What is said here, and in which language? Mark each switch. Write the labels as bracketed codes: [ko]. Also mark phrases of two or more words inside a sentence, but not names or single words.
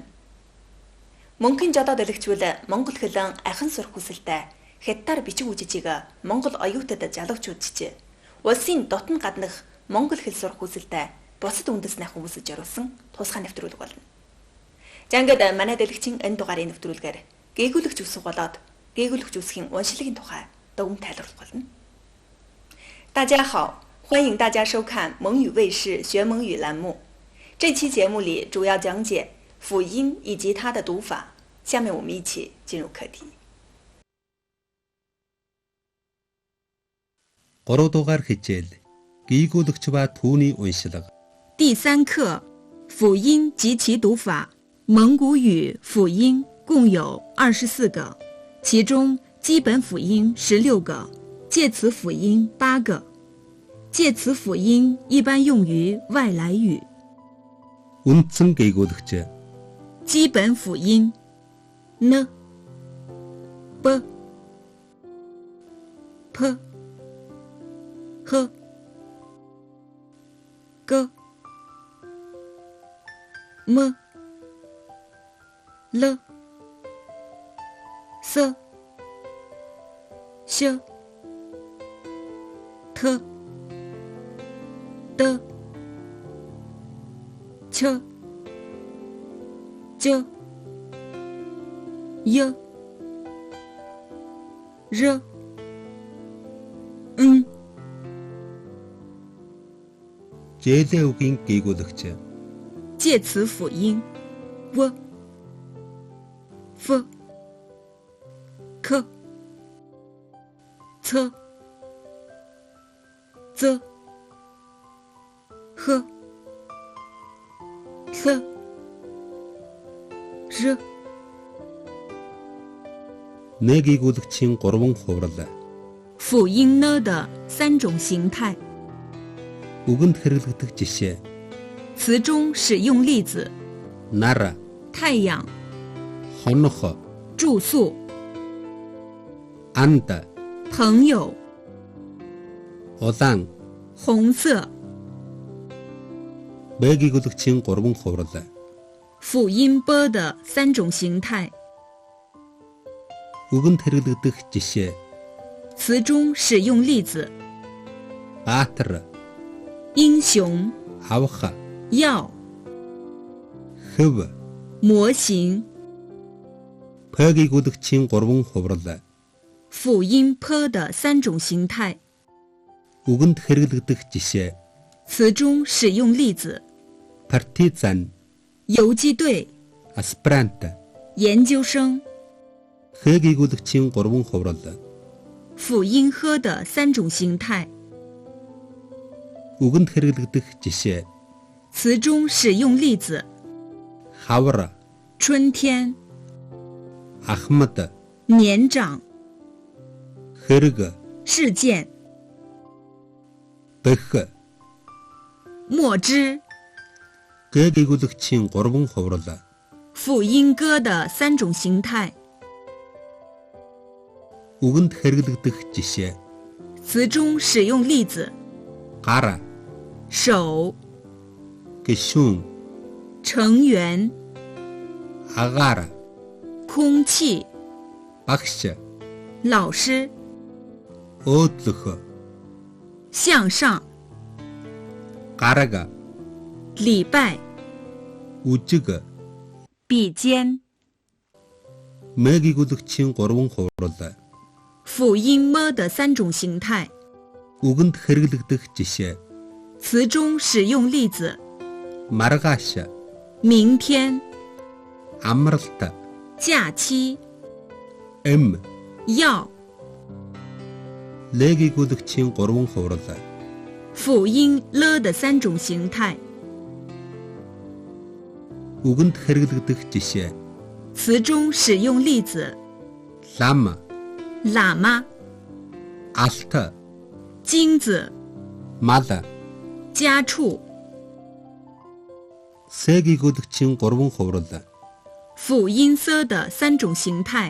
[mn] Мөнхийн жолоод өлөгчвөл Монгол хөлөн ахин сурах хүсэлтэй хятадаар бичиг үжижийг Монгол оюутад залгууч үзчээ. Улсын дотн гаднах Монгол хэл сурах хүсэлтэй бусад үндэснийхэн хүмүүсд зориулсан тусгай нэвтрүүлэг болно. Жангад манай дэлгэцийн энэ дугаарын нэвтрүүлгээр гээгүүлэгч үсэг болоод гээгүүлэгч үсгийн уншлагын тухай дүгнэлт тайлбарлах болно. [zh] 大家好，欢迎大家收看蒙语卫视学蒙语栏目。这期节目里主要讲解辅音以及它的读法。下面我们一起进入课题。 [mn] 3 дугаар хичээл гээгүүлэгч ба түүний уншлага [zh] 第3课辅音及其读法。蒙古语辅音共有24个，其中基本辅音16个，介词辅音8个。介词辅音一般用于外来语。 [mn] үндсэн гээгүүлэгч [zh] 基本辅音 n b p h g [mn] m l s sh t d ch j y r n зээлээ үгийн гээгүүлэгч [zh] 介词辅音 w f k c z h th r [mn] нэ гээгүүлэгчийн 3 хуврал [zh] 辅音呢的3种形态。 [mn] үгэнд хэрэглэгдэх жишээ [zh] 词中使用例子 [mn] нар [zh] 太阳 [mn] хонох [zh] 住宿 [mn] анд [zh] 朋友 [mn] улаан [zh] 红色。 [mn] бэ гээгүүлэгчийн 3 хуврал [zh] 辅音 b 的3种形态。 [mn] үгэнд хэрэглэгдэх жишээ [zh] 词中使用例子 [mn] баатар [zh] 英雄 [mn] авах [zh] 要 [mn] хөв [zh] 模型。 [mn] п гээгүүлэгчийн 3 хуврал [zh] 辅音 p 的3种形态。 [mn] үгэнд хэрэглэгдэх жишээ [zh] 词中使用例子 [mn] партизан [zh] 游击队 [mn] аспирант [zh] 研究生。 [mn] х гээгүүлэгчийн 3 хуврал [zh] 辅音 h 的3种形态。 [mn] үгэнд хэрэглэгдэх жишээ [zh] 词中使用例子 [mn] хавар [zh] 春天 [mn] ахмад [zh] 年长 [mn] хэрэг [zh] 事件 [mn] бэх [zh] 墨汁。 [mn] г гээгүүлэгчийн 3 хуврал [zh] 辅音 g 的3种形态。 [mn] үгэнд хэрэглэгдэх жишээ [zh] 词中使用例子 [mn] гар [zh] 手 [mn] гишүүн [zh] 成员 [mn] агаар [zh] 空气 [mn] багш [zh] 老师 [mn] өөдлөх [zh] 向上 [mn] гараг [zh] 礼拜 [mn] үжиг [zh] 比肩。 [mn] м гээгүүлэгчийн 3 хуврал [zh] 辅音 m 的3种形态。 [mn] үгэнд хэрэглэгдэх жишээ [zh] 词中使用例子 [mn] маргааш [zh] 明天 [mn] амралт [zh] 假期 [mn] м [zh] 要。 [mn] л гээгүүлэгчийн 3 хуврал [zh] 辅音 l 的3种形态。 [mn] үгэнд хэрэглэгдэх жишээ [zh] 词中使用例子 [mn] лам [zh] 喇嘛 [mn] алт [zh] 金子 [mn] мал [zh] 家畜。 [mn] с гээгүүлэгчийн 3 хуврал [zh] 辅音 s 的3种形态。